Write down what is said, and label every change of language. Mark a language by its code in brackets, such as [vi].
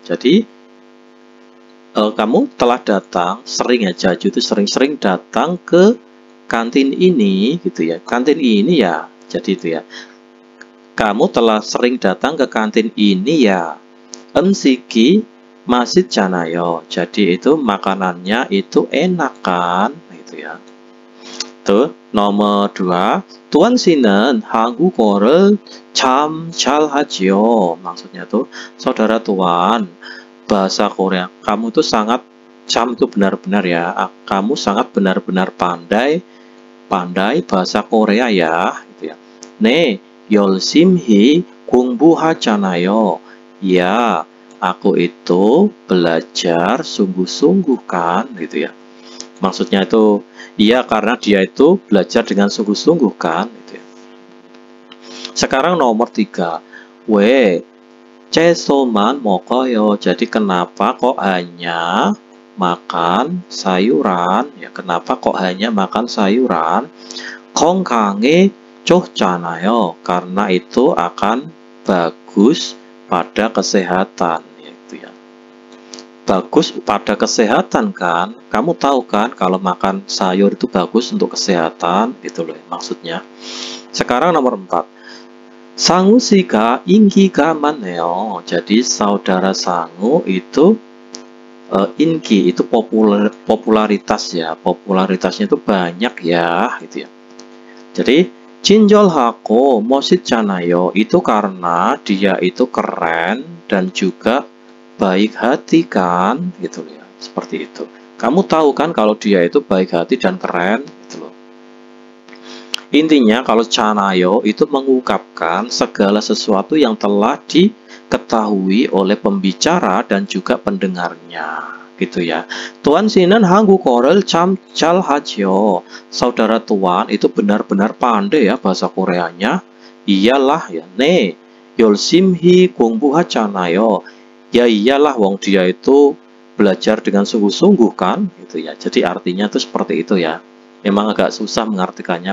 [id] Jadi kamu telah datang sering ya, jaju itu sering-sering datang ke kantin ini gitu ya. Kantin ini ya. Jadi itu ya. Kamu telah sering datang ke kantin ini ya. [ko] 음식이 맛있잖아요. [id] Jadi itu makanannya itu enak kan gitu ya. Tuh, nomor 2. [ko] Tuan Sinen 한국어를 참 잘하지요. [id] Maksudnya tuh, saudara Tuan, bahasa Korea kamu tuh sangat itu benar-benar ya. Kamu sangat benar-benar pandai bahasa Korea ya, gitu ya. [ko] 네, 열심히 공부하잖아요. [id] Ya, aku itu belajar sungguh-sungguh kan, gitu ya. Maksudnya itu, iya karena dia itu belajar dengan sungguh-sungguh kan, gitu ya. Sekarang nomor 3. [ko] 왜 채소만 먹어요? [id] Jadi kenapa kok hanya makan sayuran? Ya, kenapa kok hanya makan sayuran? [ko] 건강에 좋잖아요. [id] Karena itu akan bagus pada kesehatan, gitu ya. Bagus pada kesehatan kan? Kamu tahu kan kalau makan sayur itu bagus untuk kesehatan, gitu loh maksudnya. Sekarang nomor 4. [ko] Sangu 씨가 인기가 많네요. [id] Jadi saudara Sangu itu inki itu popularitas ya. Popularitasnya itu banyak ya, gitu ya. [ko] Jadi 진절하고 멋있잖아요. [id] Itu karena dia itu keren dan juga baik hati kan, gitu loh ya. Seperti itu. Kamu tahu kan kalau dia itu baik hati dan keren, gitu loh. Intinya kalau canayo itu mengungkapkan segala sesuatu yang telah diketahui oleh pembicara dan juga pendengarnya, gitu ya. [ko] Tuan Sinen 한국어를 참 잘하지요. [id] Saudara Tuan itu benar-benar pandai ya bahasa Koreanya. Iyalah ya. [ko] 네, 열심히 공부하잖아요. [id] Ya iyalah, wong dia itu belajar dengan sungguh-sungguh kan, gitu ya. Jadi artinya itu seperti itu ya. Memang agak susah mengartikannya.